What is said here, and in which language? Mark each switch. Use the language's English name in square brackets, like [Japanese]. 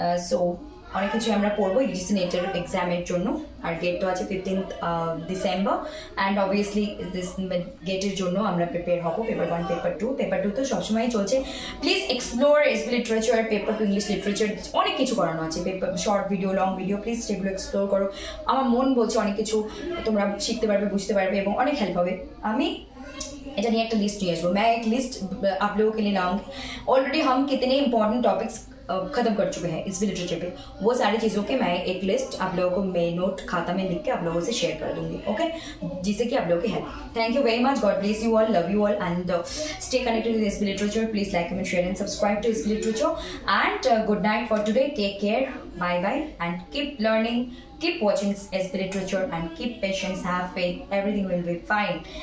[Bangla] So অনেক কিছু আমরা পড়বো ইউজিসি নেটের এক্সামের জন্য। আর গেট তো আছে 15th December, and obviously this গেটের জন্য আমরা প্রিপেয়ার হবো। পেপার 1, পেপার 2 তো সবসময় চলছে। Please explore SP literature, paper 2 English literature, অনেক কিছু করানো আছে, paper short video, long video, please সেগুলো এক্সপ্লোর করো। আমার মন বলছে অনেক কিছু তোমরা শিখতে পারবে, বুঝতে পারবে, এবং অনেক हेल्प হবে। আমি এটা নিয়ে একটা লিস্ট নিয়ে আসবো। [Hindi] मैं एक लिस्ट आप लोगों के लिए लाऊंगी। ऑलरेडी हम कितने इंपॉर्टेंट टॉपिक्स खत्म कर चुके हैं इस लिटरेचर पे, वो सारी चीज़ों के मैं एक लिस्ट आप लोगों को मैं नोट खाता में लिख के आप लोगों से शेयर कर दूंगी। [English] okay, [Hindi] जिससे कि आप लोगों की help. [English] Thank you very much, God bless you all, love you all, and stay connected with SP literature. Please like, comment, share and subscribe to SP literature, and good night for today. Take care, bye bye, and keep learning, keep watching SB literature, and keep patience, have faith, everything will be fine.